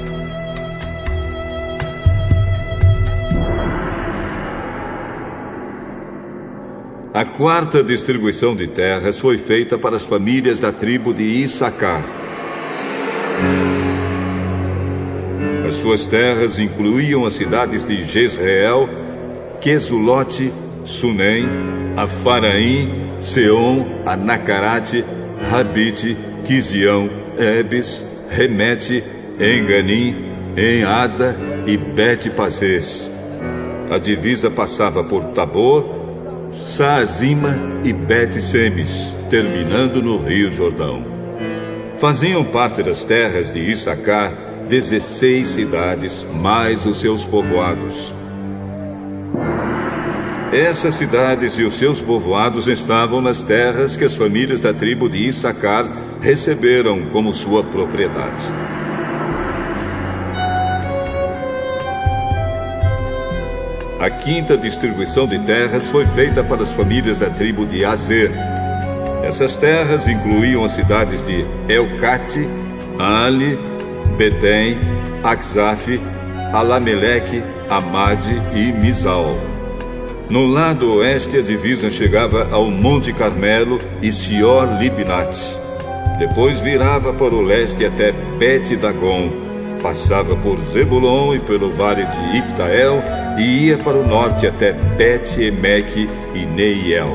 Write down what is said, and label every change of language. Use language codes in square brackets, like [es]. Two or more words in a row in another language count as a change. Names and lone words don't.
[pt] A quarta distribuição de terras foi feita para as famílias da tribo de Issacar. As suas terras incluíam as cidades de Jezreel, Quesulote, Sunem, Afaraim, Seom, Anacarate, Rabite, Quizião, Ebes, Remete, Enganim, Enada e Bet-Pazes. A divisa passava por Tabor, Saazima e Bet-Semes, terminando no Rio Jordão. Faziam parte das terras de Issacar 16 cidades, mais os seus povoados. Essas cidades e os seus povoados estavam nas terras que as famílias da tribo de Issacar receberam como sua propriedade. A quinta distribuição de terras foi feita para as famílias da tribo de Azer. Essas terras incluíam as cidades de Elcate, Ali, Betem, Axaf, Alameleque, Amade e Mizal. No lado oeste, a divisa chegava ao Monte Carmelo e Sior-Libnat. Depois virava para o leste até Bet-Dagon, passava por Zebulon e pelo vale de Iftael e ia para o norte até Bet-Emeque e Neiel.